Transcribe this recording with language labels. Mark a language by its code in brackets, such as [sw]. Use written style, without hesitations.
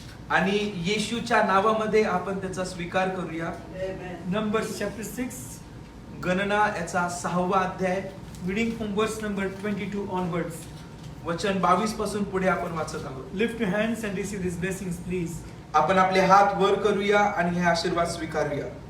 [mr] आणि येशूच्या नावामध्ये आपण त्याचा स्वीकार करूया. [en] Amen. Numbers chapter 6, [mr] गणना याचा 6वा अध्याय [en] reading from verse number 22 onwards. [mr] वचन 22 पासून पुढे आपण वाचत आहोत. [en] Lift your hands and receive these blessings, please. [mr] आपण आपले हात वर करूया आणि हे आशीर्वाद स्वीकारूया.